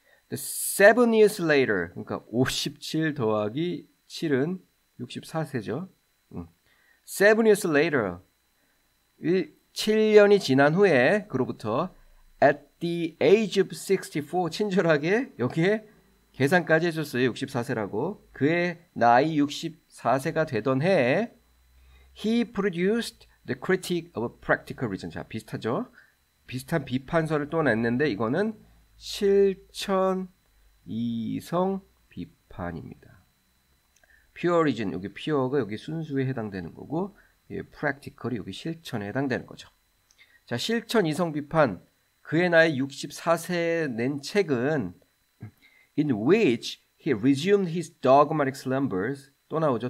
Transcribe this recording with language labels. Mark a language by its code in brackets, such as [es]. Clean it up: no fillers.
[en] 7 years later, [ko] 그러니까 57 더하기 7은 64세죠. [en] 7 years later, [ko] 7년이 지난 후에 그로부터 [en] at the age of 64, [ko] 친절하게 여기에 계산까지 해줬어요. 64세라고. 그의 나이 64세가 되던 해에 [en] he produced the critique of practical reason. [ko] 자, 비슷하죠? 비슷한 비판서를 또 냈는데 이거는 실천 이성 비판. 비판입니다. Pure이즘 여기 pure가 여기 순수에 해당되는 거고 practical이 여기 실천에 해당되는 거죠. 자, 실천 이성 비판 그의 나이 64세에 낸 책은 [en] In which he resumed his dogmatic slumbers [ko] 또 나오죠.